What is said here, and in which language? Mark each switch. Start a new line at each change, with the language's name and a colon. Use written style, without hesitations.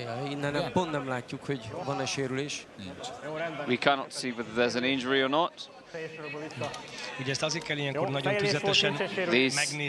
Hungarian: Innen pont nem látjuk, hogy van-e sérülés.
English: We cannot see whether there's an injury or not.
Hungarian: Ugye ezt azért kell ilyenkor nagyon tüzetesen megnézni,